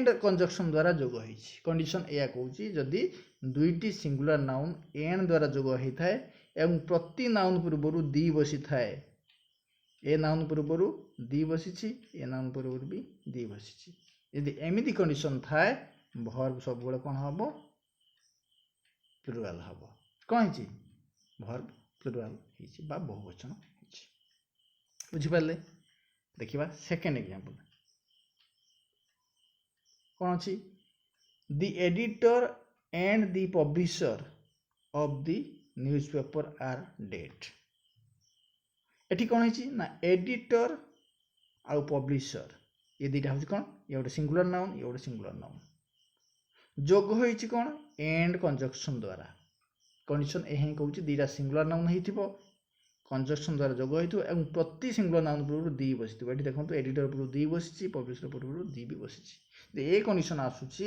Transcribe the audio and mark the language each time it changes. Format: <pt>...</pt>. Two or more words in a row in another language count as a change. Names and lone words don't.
<or>କଞ୍ଜକ୍ସନ୍ ଦ୍ୱାରା ଯୋଗ ହେଇଛି କଣ୍ଡିସନ୍ ଏଇଆ କହୁଛି ଯଦି ଦୁଇଟି</or> <en>singular noun and</en> <or>ଦ୍ୱାରା ଯୋଗ ହେଇଥାଏ ଏବଂ ପ୍ରତି ନାଉନ୍ ପୂର୍ବରୁ ଦି ବସିଥାଏ ଏ ନାଉନ୍ ପୂର୍ବରୁ ଦି ବସିଛି ଏ ନାଉନ୍ ପୂର୍ବରୁ ବି ଦି ବସିଛି ଯଦି ଏମିତି କଣ୍ଡିସନ୍ ଥାଏ ଭର୍ବ ସବୁବେଳେ କ'ଣ ହେବ ପ୍ଲୁରାଲ୍ ହେବ କ'ଣ ହେଇଛି</or> <en>verb plural</en> <or>ହେଇଛି ବା ବହୁବଚନ ହେଇଛି ବୁଝିପାରିଲେ ଦେଖିବା</or> <en>second example</en> <or>କ'ଣ ଅଛି</or> <en>the editor and the publisher of the newspaper are dead</en> <or>ଏଠି କ'ଣ ହେଇଛି ନା ଏଡିଟର ଆଉ ପବ୍ଲିଶର ଏ ଦୁଇଟା ହେଉଛି କ'ଣ ଇଏ ଗୋଟେ</or> <en>singular noun</en> <or>ଇଏ ଗୋଟେ</or> <en>singular noun</en> <or>ଯୋଗ ହେଇଛି କ'ଣ</or> <en>and conjunction</en> <or>ଦ୍ୱାରା କଣ୍ଡିସନ୍ ଏହା ହିଁ କହୁଛି ଦୁଇଟା</or> <en>singular noun</en> <or>ହେଇଥିବ କଞ୍ଜକ୍ସନ୍ ଦ୍ୱାରା ଯୋଗ ହେଇଥିବ ଏବଂ ପ୍ରତି</or> <en>singular noun</en> <or>ପୂର୍ବରୁ ଦି ବସିଥିବ ଏଠି ଦେଖନ୍ତୁ ଏଡିଟର ପୂର୍ବରୁ ଦି ବସିଛି ପବ୍ଲିଶର ପୂର୍ବରୁ ଦି ବି ବସିଛି ଏ କଣ୍ଡିସନ୍ ଆସୁଛି</or>